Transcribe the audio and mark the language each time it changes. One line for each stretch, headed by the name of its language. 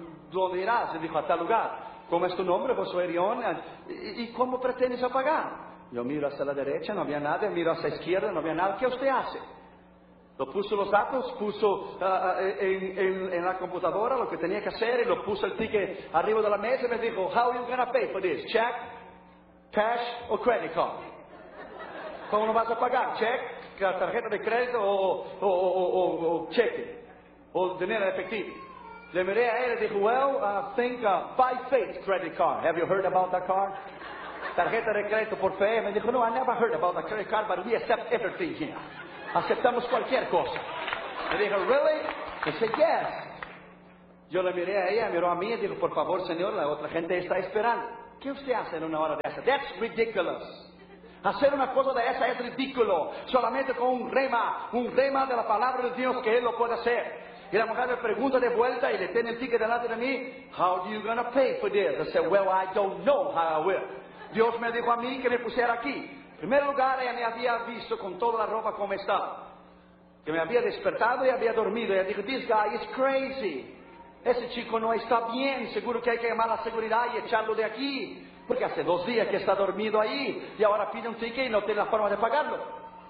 Spanish: ¿Dónde irás? Le dijo: a tal lugar. ¿Cómo es tu nombre? Josué Erión. ¿Y cómo pretendes pagar? Yo miro hacia la derecha, no había nadie. Miro hacia la izquierda, no había nada. ¿Qué usted hace? Lo puso los datos, puso en la computadora lo que tenía que hacer y lo puso el ticket arriba de la mesa y me dijo,
English: how are you going to pay for this? Check, cash or credit card?
Spanish: ¿Cómo lo vas a pagar? Check, tarjeta de crédito o cheque o dinero efectivo. Le miré a él y dijo,
English: well, I think by faith credit card. Have you heard about that card?
Spanish: Tarjeta de crédito por fe. Me dijo, no,
English: I never heard about the credit card, but we accept everything here.
Spanish: Aceptamos cualquier cosa. Me dijo,
English: really? He said, yes.
Spanish: Yo le miré a ella, miró a mí y dijo, por favor, señor, la otra gente está esperando. ¿Qué usted hace en una hora de esa?
English: That's ridiculous.
Spanish: Hacer una cosa de esa es ridículo. Solamente con un rema de la palabra de Dios que él lo puede hacer. Y la mujer le pregunta de vuelta y le tiene el ticket delante de mí.
English: How are you going to pay for this? I said, well, I don't know how I will.
Spanish: Dios me dijo a mí que me pusiera aquí. En primer lugar, ella me había visto con toda la ropa como estaba. Que me había despertado y había dormido. Ella dijo,
English: this guy is crazy.
Spanish: Ese chico no está bien. Seguro que hay que llamar a la seguridad y echarlo de aquí. Porque hace dos días que está dormido ahí. Y ahora pide un ticket y no tiene la forma de pagarlo.